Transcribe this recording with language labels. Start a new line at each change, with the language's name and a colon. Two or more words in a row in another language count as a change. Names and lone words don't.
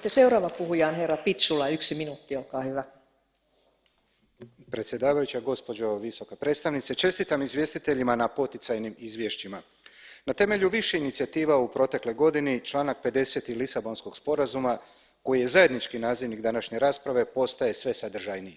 Finnish: Seuraava puhuja on herra Pitsula, 1 minuutti, olkaa hyvä.
Croatian: Predsjedavajuća, gospođo visoka predstavnice, čestitam izvjestiteljima na poticajnim izvješćima. Na temelju više inicijativa u protekloj godini članak 50. Lisabonskog sporazuma, koji je zajednički nazivnik današnje rasprave, postaje sve sadržajniji.